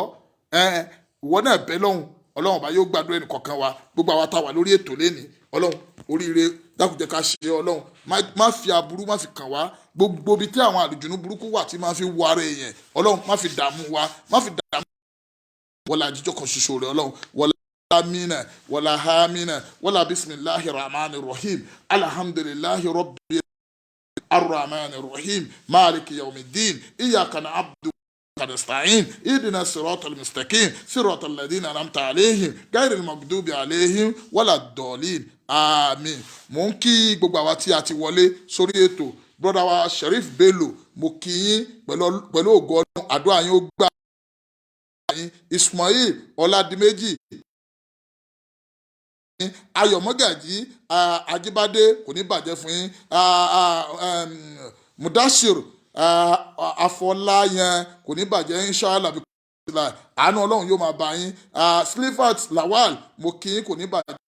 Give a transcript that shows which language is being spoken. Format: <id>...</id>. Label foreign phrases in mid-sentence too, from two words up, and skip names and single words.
<yo>ìwọ náà bẹ́ lọ́hùn ọlọ́run bá yóò gbàdúrà ẹnì kọ̀ọ̀kan wa gbogbo àwa tá wà lórí ètò lẹ́ni ọlọ́run oríire dákùjẹ́ ká ṣe ọlọ́run má fi aburú má fi kàn wá gbogbo ibi tí àwọn àlùjùnú burúkú wà tí máa fi wọ ara èèyàn ọlọ́run má fi dààmú wa má fi dààmú wọlá àjíjọ kan ṣoṣo rẹ ọlọ́run wọlá amina wọlá hamina wọlá</yo> <ar>بسم الله الرحمن الرحيم الحمد لله رب الرحمن الرحيم مالك يوم الدين إياك نعبد نستعين اهدنا الصراط المستقيم صراط الذين انعمت عليهم غير المغضوب عليهم ولا الضالين</ar> <yo>àmín. mo ń kí gbogbo àwa tí a ti wọlé sórí ètò brother wa Sheriff Bello mo kí yín pẹ̀lú ògo Ọlọ́run àdúrà yín ó gbà yín Ismail Ọládìméjì Ayọ̀ Mọ́gàjí Ajíbádé kò ní bàjẹ́ fún yín Mudashir Afọláyan kò ní bàjẹ́ inshallah àánú ọlọ́run yóò máa bá yín Slifat Lawal mo kí yín kò ní bàjẹ́</yo>